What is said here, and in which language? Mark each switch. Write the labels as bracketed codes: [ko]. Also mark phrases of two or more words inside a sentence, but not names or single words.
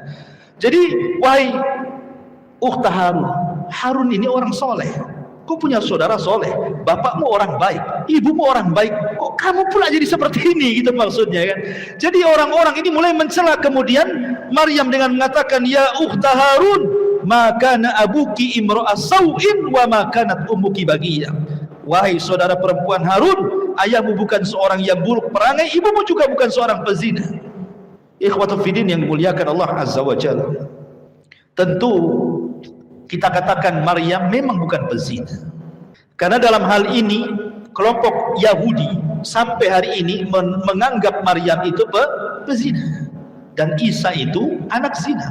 [id] Jadi wahai ukhta Harun, Harun ini orang soleh, kau punya saudara soleh, bapakmu orang baik, ibumu orang baik, kok kamu pula jadi seperti ini gitu maksudnya kan. Jadi orang-orang ini mulai mencela. Kemudian Maryam dengan mengatakan, [ar] يا أخت [id] Harun, [ar] ما كان أبوك امرأ سوء وما كانت أمك بغيا. [id] Wahai saudara perempuan Harun, ayahmu bukan seorang yang buruk perangai, ibumu juga bukan seorang pezina. [ar] إخوة في الدين [id] yang dimuliakan Allah [ar] عز وجل. [id] Tentu kita katakan Maryam memang bukan pezina. Karena dalam hal ini kelompok Yahudi sampai hari ini menganggap Maryam itu pezina dan Isa itu anak zina.